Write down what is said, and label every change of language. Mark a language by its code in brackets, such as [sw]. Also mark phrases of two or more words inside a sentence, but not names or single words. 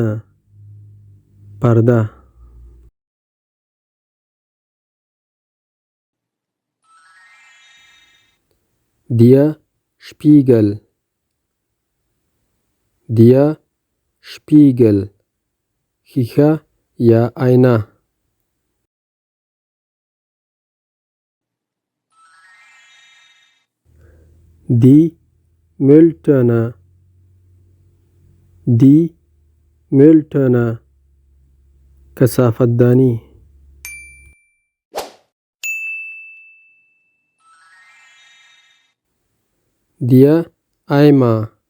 [de] پرده. Der Spiegel. Der Spiegel. [ps] ښیښه یا آینه. [de] Die Mülltonne. Die Mülltonne. [ps] کثافت دانی. [de] Der Eimer.